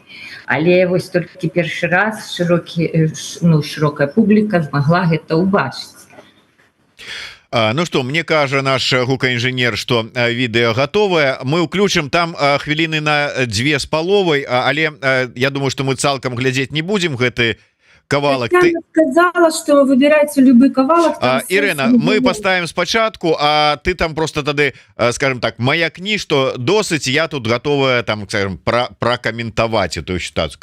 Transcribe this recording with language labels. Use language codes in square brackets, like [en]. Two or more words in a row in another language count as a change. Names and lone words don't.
[be] Але вось толькі першы раз шырокая публіка змагла гэта ўбачыць. Ну что, мне кажа наш гукаінжынер, что відэо готовае. Мы ўключым там хвіліны на 2,5, але я думаю, что мы цалкам глядзець не будем гэты кавалак. [ru] Я сказала, что выбирайте любой кавалак. Ирена, мы поставим спочатку, а ты там просто тады, скажем так, маякни, что досыць я тут готовая там, скажем, прокомментовать эту ситуацию.